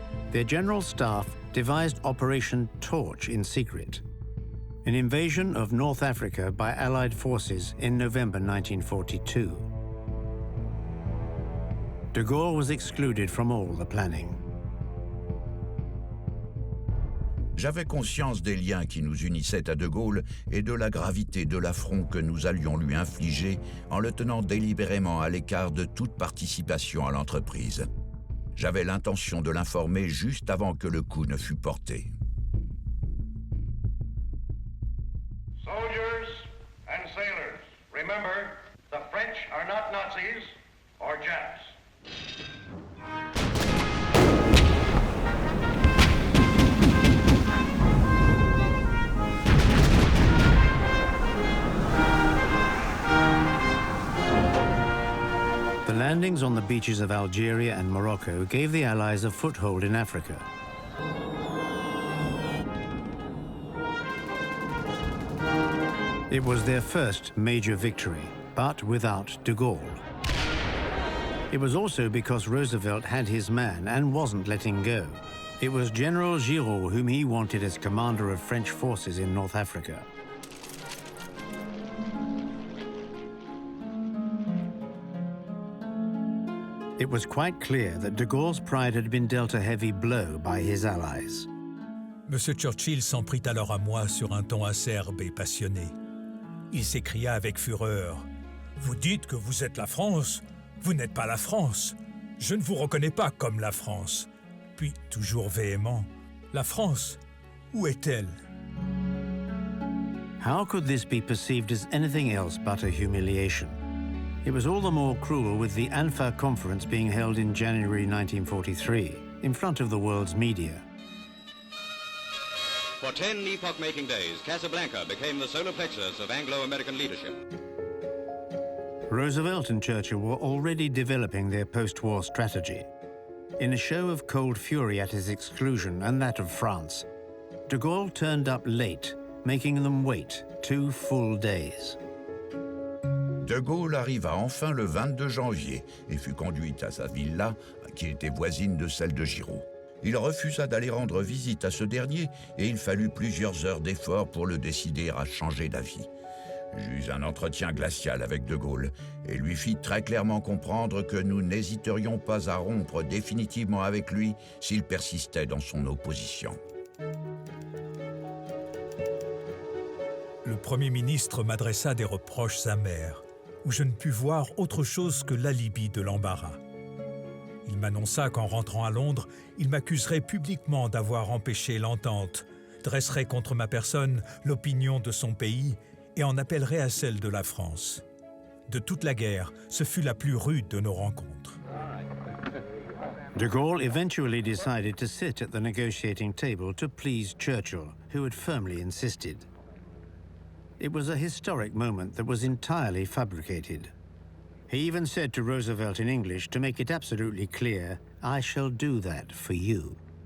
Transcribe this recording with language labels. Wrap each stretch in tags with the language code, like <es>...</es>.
<en>Their General Staff devised Operation Torch in secret, an invasion of North Africa by Allied forces in November 1942. De Gaulle was excluded from all the planning.</en> <fr>J'avais conscience des liens qui nous unissaient à De Gaulle et de la gravité de l'affront que nous allions lui infliger en le tenant délibérément à l'écart de toute participation à l'entreprise. J'avais l'intention de l'informer juste avant que le coup ne fût porté.</fr> <en>Soldiers and sailors, remember, the French are not Nazis or Japs. The landings on the beaches of Algeria and Morocco gave the Allies a foothold in Africa. It was their first major victory, but without de Gaulle. It was also because Roosevelt had his man and wasn't letting go. It was General Giraud whom he wanted as commander of French forces in North Africa. It was quite clear that de Gaulle's pride had been dealt a heavy blow by his allies.</en> <fr>M. Churchill s'en prit alors à moi sur un ton acerbe et passionné. Il s'écria avec fureur. « Vous dites que vous êtes la France? Vous n'êtes pas la France. Je ne vous reconnais pas comme la France. » Puis, toujours véhément, « La France, où est-elle »</fr> <en>How could this be perceived as anything else but a humiliation? It was all the more cruel with the Anfa conference being held in January 1943, in front of the world's media. For 10 epoch-making days, Casablanca became the solar plexus of Anglo-American leadership. Roosevelt and Churchill were already developing their post-war strategy. In a show of cold fury at his exclusion and that of France, de Gaulle turned up late, making them wait 2 full days.</en> <fr>De Gaulle arriva enfin le 22 janvier et fut conduit à sa villa, qui était voisine de celle de Giraud. Il refusa d'aller rendre visite à ce dernier et il fallut plusieurs heures d'efforts pour le décider à changer d'avis. J'eus un entretien glacial avec de Gaulle et lui fit très clairement comprendre que nous n'hésiterions pas à rompre définitivement avec lui s'il persistait dans son opposition. Le Premier ministre m'adressa des reproches amers, où je ne pus voir autre chose que l'alibi de l'embarras. Il m'annonça qu'en rentrant à Londres, il m'accuserait publiquement d'avoir empêché l'entente, dresserait contre ma personne l'opinion de son pays et en appellerait à celle de la France. De toute la guerre, ce fut la plus rude de nos rencontres.</fr> <en>De Gaulle eventually decided to sit at the negotiating table to please Churchill, who had firmly insisted. It was a historic moment that was entirely fabricated. He even said to Roosevelt in English to make it absolutely clear, "I shall do that for you."</en>